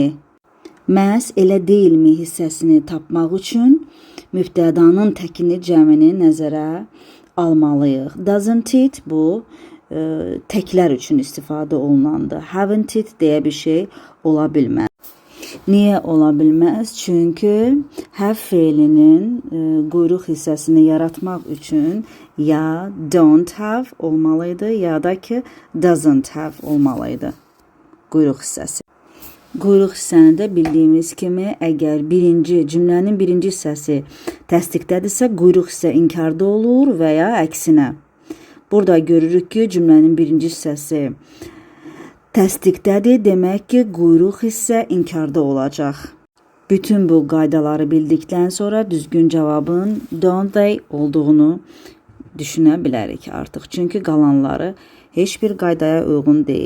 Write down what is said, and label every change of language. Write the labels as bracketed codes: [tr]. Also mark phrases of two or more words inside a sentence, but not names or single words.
[az] Məhz elə deyilmi hissəsini tapmaq üçün mübtədanın təkini, cəmini nəzərə almalıyıq. [en] Doesn't it [az] bu təklər üçün istifadə olunandır. [en] Haven't it [az] deyə bir şey ola bilməz. Niyə ola bilməz? Çünki have feilinin quyruq hissəsini yaratmaq üçün ya [en] don't have [az] olmalıydı, ya da ki [en] doesn't have [az] olmalıydı quyruq hissəsi. Quyruq hissəni də bildiyimiz kimi, əgər cümlənin birinci hissəsi təsdiqdədirsə, quyruq hissə inkarda olur və ya əksinə. Burada görürük ki, cümlənin birinci hissəsi təsdiqdədir, demək ki, quyruq hissə inkarda olacaq. Bütün bu qaydaları bildikdən sonra düzgün cavabın [en] don't they [az] olduğunu düşünə bilərik artıq. Çünki qalanları heç bir qaydaya uyğun deyil.